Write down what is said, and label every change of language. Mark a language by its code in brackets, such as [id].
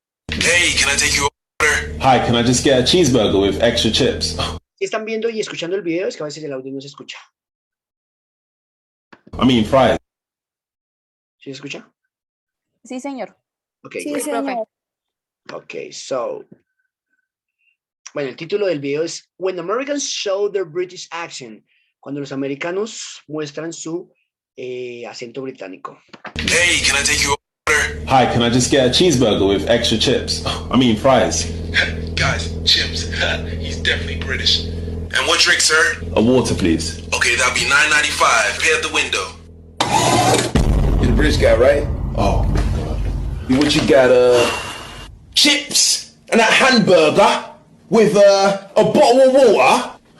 [en] Hey, can I take your order? Hi, can I just get a cheeseburger with extra chips? [es] Si están viendo y escuchando el video, es que a veces el audio no se escucha. [en] I mean fries. [es] ¿Sí se escucha? Sí, señor. [en] Ok, [es] Sí, [en] great. [es] señor. [en] Ok, so. [es] Bueno, el título del video es [en] When Americans Show Their British Accent. [es] Cuando los americanos muestran su acento británico. [en] Hey, can I take your order? Hi, can I just get a cheeseburger with extra chips? I mean fries. Guys, chips. He's definitely British. And what drink, sir? A water, please. Okay, that'll be $9.95. Pay at the window. You're the British guy, right? Oh, God. What you got, chips and a hamburger with a bottle of water?